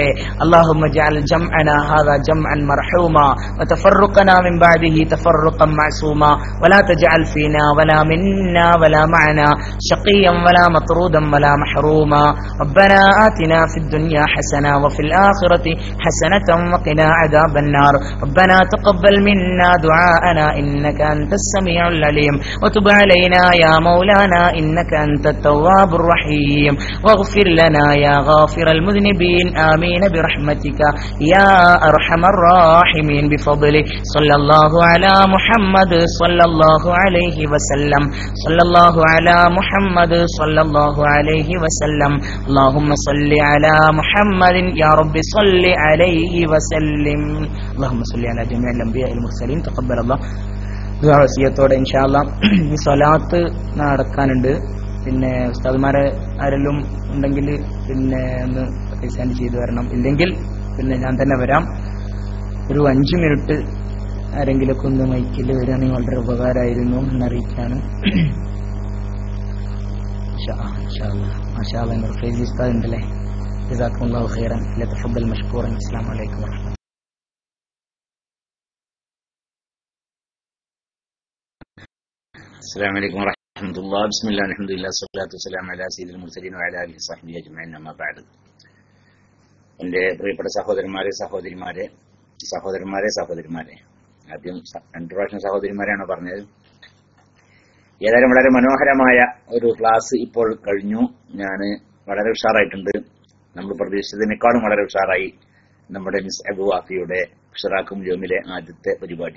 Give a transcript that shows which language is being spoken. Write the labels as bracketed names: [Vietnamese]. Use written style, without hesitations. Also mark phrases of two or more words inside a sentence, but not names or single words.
[Arabic] اللهم اجعل جمعنا هذا جمعا مرحوما وتفرقنا من بعده تفرقا معصوما ولا تجعل فينا ولا منا ولا معنا شقيا ولا مطرودا ولا محروما. ربنا آتنا في الدنيا حسنة وفي الآخرة حسنة وقنا عذاب النار. ربنا تقبل منا دعاءنا إنك أنت السميع العليم وتب علينا يا مولانا إنك أنت التواب الرحيم واغفر لنا يا غافر المذنبين آمين برحمتك يا أرحم الراحمين بفضله صلى الله على محمد صلى الله عليه وسلم صلى الله على محمد صلى الله عليه وسلم اللهم صل على محمد يا رب صل عليه وسلم اللهم صل على جميع الأنبياء المرسلين تقبل الله. [Malayalam] വസിയത്തോടെ [Arabic] إن شاء الله [Malayalam] ഈ സ്വലാത്ത് നടക്കാനുണ്ട്. പിന്നെ ഉസ്താദ്മാരെ ആരെങ്കിലും ഉണ്ടെങ്കിൽ പിന്നെ ഒന്ന് സെൻഡ് ചെയ്തു തരണം. ഇല്ലെങ്കിൽ പിന്നെ ഞാൻ തന്നെ വരാം. ഒരു 5 മിനിറ്റ് ആരെങ്കിലൊക്കെ ഒന്ന് മൈക്കിൽ വരികയാണെങ്കിൽ വളരെ ഉപകാരമായിരുന്നു എന്നറിയിക്കാണ്. [Arabic] ما شاء الله [Malayalam] ഫൈസി ഉസ്താദ് ഉണ്ടല്ലേ. [Arabic] جزاكم الله خيرا. تفضل مشكورا. السلام عليكم ورحمة الله. السلام عليكم ورحمة الله. بسم الله الحمد لله والصلاة والسلام على سيد المرسلين وعلى آله وصحبه أجمعين. أما بعد. [Malayalam] എൻ്റെ പ്രിയപ്പെട്ട സഹോദരന്മാരെ സഹോദരിമാരെ ആദ്യം 2 പ്രാവശ്യം സഹോദരിമാരെയാണ് പറഞ്ഞത്. ഏതായാലും വളരെ മനോഹരമായ ഒരു ക്ലാസ് ഇപ്പോൾ കഴിഞ്ഞു. ഞാൻ വളരെ ഉഷാറായിട്ടുണ്ട്. നമ്മൾ പ്രതീക്ഷിച്ചതിനേക്കാളും വളരെ ഉഷാറായി നമ്മുടെ മിസ് അബു വാഫിയുടെ ഇഷ്റാഖും ജോമിലെ ആദ്യത്തെ പരിപാടി.